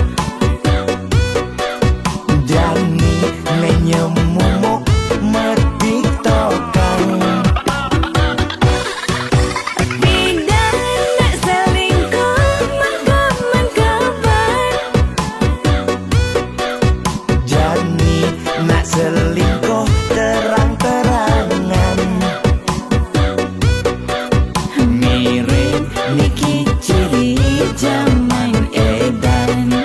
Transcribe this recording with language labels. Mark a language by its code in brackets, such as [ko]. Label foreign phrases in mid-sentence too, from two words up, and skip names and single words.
[ban] Jani menyemumuk metiktokan. pindah nak selingkuh mengkabar, Jani nak [id] selingkuh terang-terangan. [ban] mirip niki [id] ciri zaman edan.